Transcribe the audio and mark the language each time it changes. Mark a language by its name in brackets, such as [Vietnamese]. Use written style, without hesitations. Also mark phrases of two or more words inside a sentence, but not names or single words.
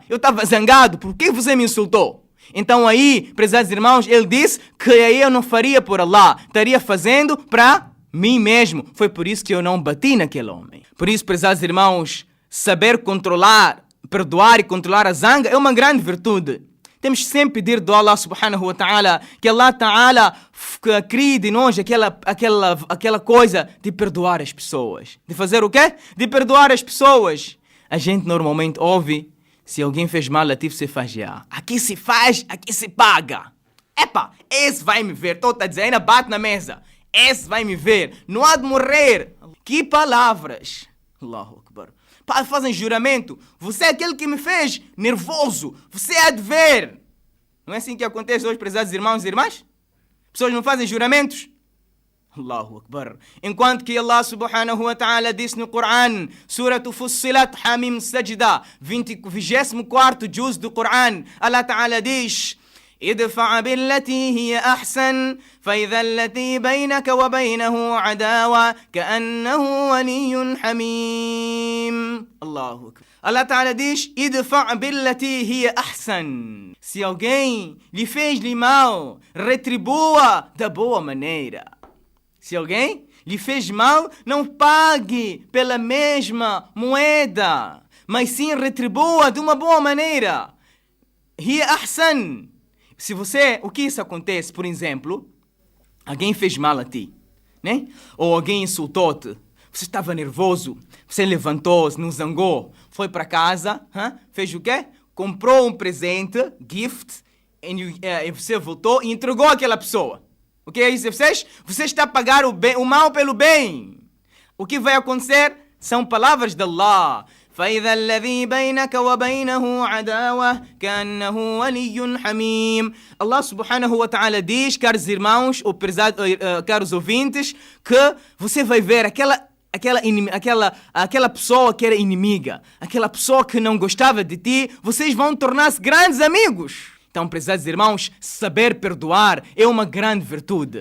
[Portuguese] Eu estava zangado, por que você me insultou? Então aí, prezados irmãos, ele disse que aí eu não faria por Allah, estaria fazendo para mim mesmo. Foi por isso que eu não bati naquele homem. Por isso, prezados irmãos, saber controlar perdoar e controlar a zanga é uma grande virtude. Temos sempre pedir do Allah [Arabic] سبحانه وتعالى [Portuguese] que Allah ta'ala crie de nós aquela coisa de perdoar as pessoas. De fazer o quê? De perdoar as pessoas. A gente normalmente ouve, se alguém fez mal a ti, você faz já. Aqui se faz, aqui se paga. Epa, esse vai me ver. Estou a dizer, ainda bate na mesa. Esse vai me ver. Não há de morrer. Que palavras. [Arabic] الله أكبر. [Portuguese] Fazem juramento. Você é aquele que me fez nervoso. Você há de ver. Não é assim que acontece hoje, prezados irmãos e irmãs? Pessoas não fazem juramentos? [Arabic] الله أكبر. [Portuguese] Enquanto que Allah [Arabic] سبحانه وتعالى [Portuguese] disse no Coran, Surah Fussilat Hamim Sajda, 24º juz do Coran, Allah ta'ala diz: [Arabic] ادفع بالتي هي أحسن فإذا التي بينك وبينه عداوة كأنه ولي حميم. الله أكبر. [Portuguese] Allah Ta'ala diz: [Arabic] ادفع بالتي هي أحسن. [Portuguese] Se alguém lhe fez-lhe mal, retribua da boa maneira. Se alguém lhe fez mal, não pague pela mesma moeda, mas sim retribua de uma boa maneira. [Arabic] هي أحسن. [Portuguese] Se você, o que isso acontece, por exemplo, alguém fez mal a ti, né? Ou alguém insultou-te, você estava nervoso, você levantou-se, não zangou, foi para casa, fez o quê? Comprou um presente, gift, e você voltou e entregou àquela pessoa. O que é isso? Você está a pagar o mal pelo bem. O que vai acontecer são palavras de Allah. [Arabic] فإذا الذي بينك وبينه عداوة كأنه ولي حميم. [Portuguese] Allah [Arabic] سبحانه وتعالى [Portuguese] diz, caros irmãos, ou caros ouvintes, que você vai ver aquela pessoa que era inimiga, aquela pessoa que não gostava de ti, vocês vão tornar-se grandes amigos. Então, prezados irmãos, saber perdoar é uma grande virtude.